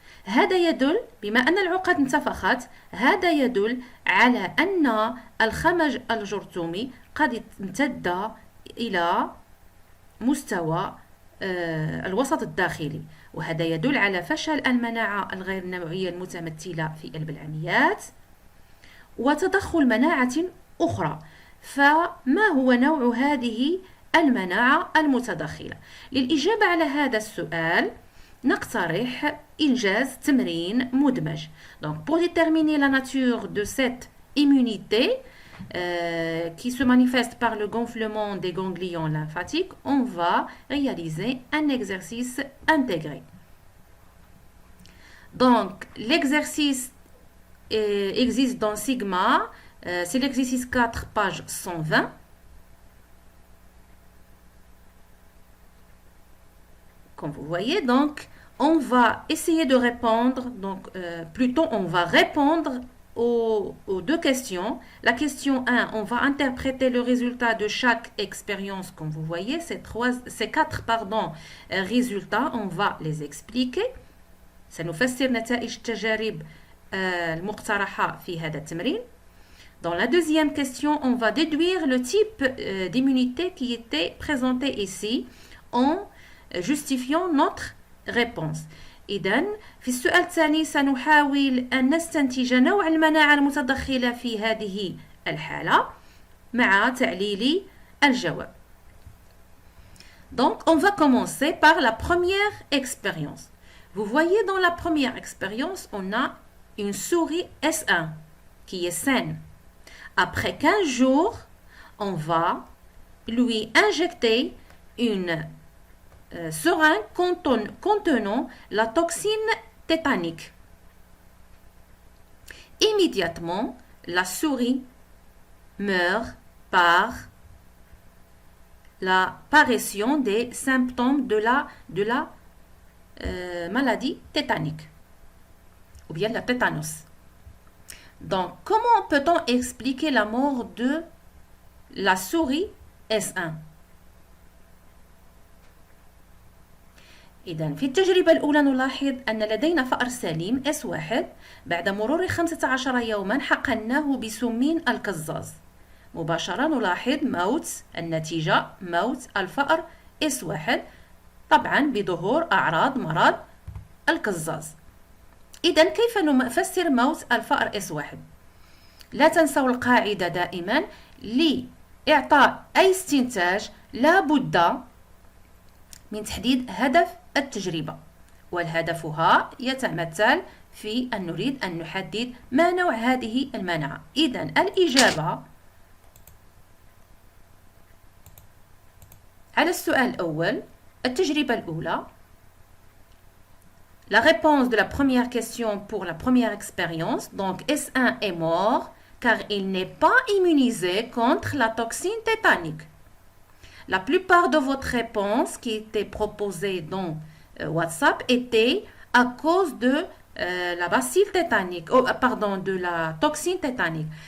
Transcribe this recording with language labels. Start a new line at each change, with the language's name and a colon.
Arabic: هذا يدل بما أن العقد انتفخت، هذا يدل على أن الخمج الجرثومي قد امتد إلى مستوى الوسط الداخلي، وهذا يدل على فشل المناعة الغير نوعية المتمثلة في البلعميات وتدخل مناعة أخرى. فما هو نوع هذه المناعة المتدخلة؟ للإجابة على هذا السؤال نقترح إنجاز تمرين مدمج.
French: Donc, pour déterminer la nature de cette immunité qui se manifeste par le gonflement des ganglions lymphatiques, on va réaliser un exercice intégré. Donc, l'exercice existe dans Sigma, c'est l'exercice 4, page 120. Comme vous voyez, donc, on va essayer de répondre, donc plutôt on va répondre aux deux questions. La question 1, on va interpréter le résultat de chaque expérience, comme vous voyez, ces quatre résultats, on va les expliquer.
Arabic: سنفسر نتائج التجارب المقترحة في هذا التمرين.
French: Dans la deuxième question, on va déduire le type d'immunité qui était présenté ici en justifiant notre réponse.
Arabic: إذن في السؤال الثاني سنحاول أن نستنتج نوع المناعة المتدخلة في هذه الحالة مع تعليل الجواب.
French: Donc, on va commencer par la première expérience. Vous voyez dans la première expérience, on a une souris S1 qui est saine. Après 15 jours, on va lui injecter une seringue contenant la toxine tétanique. Immédiatement, la souris meurt par l'apparition des symptômes de la maladie tétanique ou bien la tétanos. Donc, comment peut-on expliquer la mort de la souris S1?
Arabic: إذن في التجربة الأولى نلاحظ أن لدينا فأر سليم S1 بعد مرور 15 يوما حقناه بسمين القزاز. مباشرة نلاحظ موت النتيجة موت الفأر S1 طبعا بظهور أعراض مرض القزاز. إذن كيف نفسر موت الفأر S1؟ لا تنسوا القاعدة دائما لإعطاء أي استنتاج لا بد من تحديد هدف التجربة، والهدفها يتمثل في أن نريد أن نحدد ما نوع هذه المناعة. إذن الإجابة على السؤال الأول التجربة الأولى.
French: La réponse de la première question pour la première expérience, donc S1 est mort car il n'est pas immunisé contre la toxine tétanique. La plupart de votre réponses qui étaient proposées dans WhatsApp étaient à cause de la bacille tétanique, de la toxine tétanique.